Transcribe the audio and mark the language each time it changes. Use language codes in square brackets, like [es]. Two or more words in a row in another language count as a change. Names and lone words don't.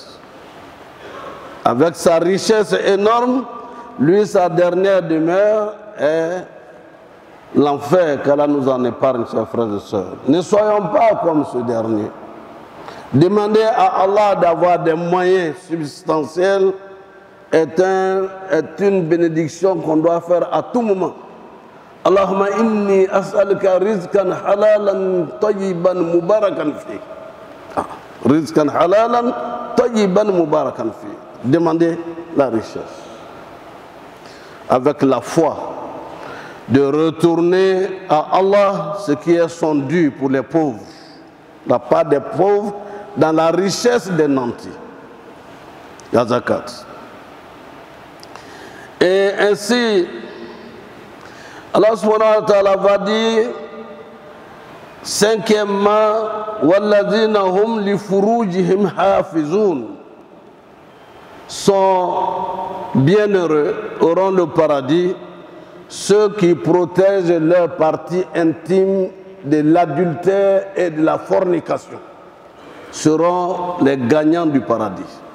[fr] Avec sa richesse énorme, lui, sa dernière demeure est l'enfer, qu'Allah nous en épargne, chers frères et sœurs. Ne soyons pas comme ce dernier. Demander à Allah d'avoir des moyens substantiels est une bénédiction qu'on doit faire à tout moment. [ar] اللهم إني أسألك رزقا حلالا طيبا مباركا في. رزقا حلالا طيبا مباركا في. [fr] Demandez la richesse. Avec la foi de retourner à Allah ce qui est son dû pour les pauvres. La part des pauvres dans la richesse des nantis. La zakat. Et ainsi, Allah [ar] سبحانه وتعالى [fr] va dire, cinquièmement, [ar] وَالَّذِينَ هُمْ لِفُرُوجِهِمْ حَافِظُونَ, [fr] sont bienheureux, auront le paradis, ceux qui protègent leur partie intime de l'adultère et de la fornication seront les gagnants du paradis.